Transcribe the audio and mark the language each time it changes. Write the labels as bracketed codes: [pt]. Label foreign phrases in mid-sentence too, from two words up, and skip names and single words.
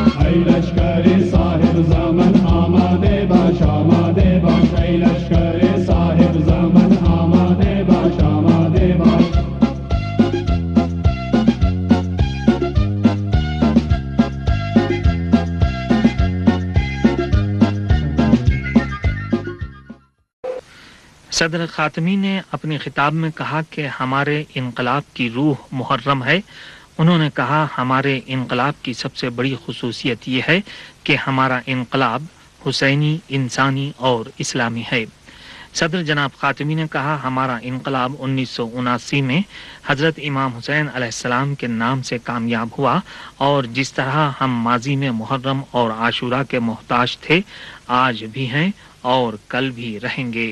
[fa] ای لشکر صاحب زمان آماده باش آماده باش ای لشکر صاحب زمان آماده باش آماده باش [ur] صدر خاتمی نے اپنے خطاب میں کہا کہ ہمارے انقلاب کی روح محرم ہے. انہوں نے کہا ہمارے انقلاب کی سب سے بڑی خصوصیت یہ ہے کہ ہمارا انقلاب حسینی، انسانی اور اسلامی ہے. صدر جناب خاتمی نے کہا ہمارا انقلاب 1979 میں حضرت امام حسین علیہ السلام کے نام سے کامیاب ہوا، اور جس طرح ہم ماضی میں محرم اور عاشورہ کے محتاج تھے، آج بھی ہیں اور کل بھی رہیں گے.